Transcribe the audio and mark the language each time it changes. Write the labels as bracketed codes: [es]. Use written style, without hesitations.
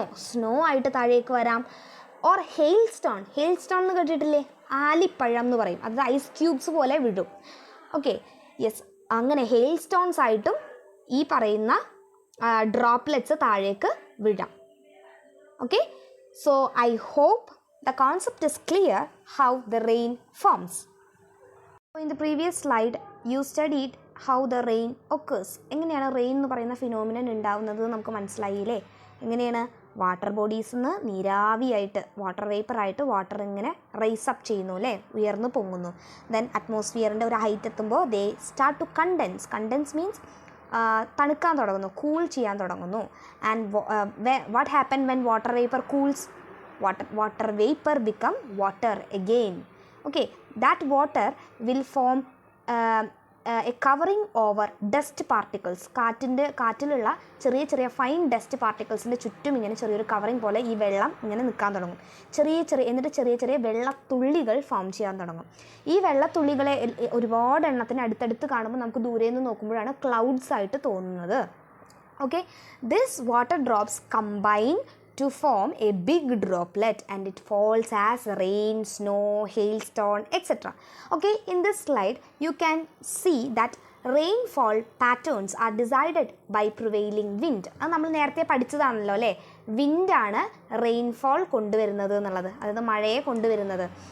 [ml] Snow ആയിട്ട് താഴേക്ക് വരാം. ഓർ ഹെയിൽ സ്റ്റോൺ എന്ന് കേട്ടിട്ടില്ലേ? ആലിപ്പഴം എന്ന് പറയും, അത് ഐസ് ക്യൂബ്സ് പോലെ വിടും. ഓക്കെ, യെസ്, അങ്ങനെ ഹെയിൽ സ്റ്റോൺസ് ആയിട്ടും ഈ പറയുന്ന ഡ്രോപ്ലെറ്റ്സ് താഴേക്ക് വിടാം. [en] Okay, so I hope the concept is clear how the rain forms. In the previous slide you studied how the rain occurs. [ml] എങ്ങനെയാണ് റെയിൻ എന്ന് പറയുന്ന ഫിനോമിനൻ ഉണ്ടാവുന്നത് നമുക്ക് മനസ്സിലായില്ലേ? എങ്ങനെയാണ്? വാട്ടർ ബോഡീസിൽ നിന്ന് നീരാവിയായിട്ട്, വാട്ടർ വേപ്പറായിട്ട് വാട്ടർ ഇങ്ങനെ റൈസ് അപ്പ് ചെയ്യുന്നു അല്ലേ, ഉയർന്നു പൊങ്ങുന്നു. ദെൻ അറ്റ്മോസ്ഫിയറിൻ്റെ ഒരു ഹൈറ്റ് എത്തുമ്പോൾ [en] they start to condense [ml] മീൻസ് തണുക്കാൻ തുടങ്ങുന്നു, കൂൾ ചെയ്യാൻ തുടങ്ങുന്നു. [en] And what happen when water vapour cools? water vapor become water again. Okay, that water will form a covering over dust particles. [ml] കാറ്റിലുള്ള ചെറിയ ചെറിയ ഫൈൻ ഡസ്റ്റ് പാർട്ടിക്കിൾസിൻ്റെ ചുറ്റും ഇങ്ങനെ ചെറിയൊരു കവറിങ് പോലെ ഈ വെള്ളം ഇങ്ങനെ നിൽക്കാൻ തുടങ്ങും. എന്നിട്ട് ചെറിയ ചെറിയ വെള്ളത്തുള്ളികൾ ഫോം ചെയ്യാൻ തുടങ്ങും. ഈ വെള്ളത്തുള്ളികളെ ഒരുപാട് എണ്ണത്തിന് അടുത്തടുത്ത് കാണുമ്പോൾ നമുക്ക് ദൂരെ നിന്ന് നോക്കുമ്പോഴാണ് ക്ലൗഡ്സ് ആയിട്ട് തോന്നുന്നത്. [en] Okay, this water drops combine to form a big droplet and it falls as rain, snow, hailstone, etc. Okay, in this slide you can see that rainfall patterns are decided by prevailing wind. [ml] അത് നമ്മൾ നേരത്തെ പഠിച്ചതാണല്ലോ അല്ലേ, വിൻഡാണ് rainfall കൊണ്ടുവരുന്നത് എന്നുള്ളത്, അതായത് മഴയെ കൊണ്ടുവരുന്നത്.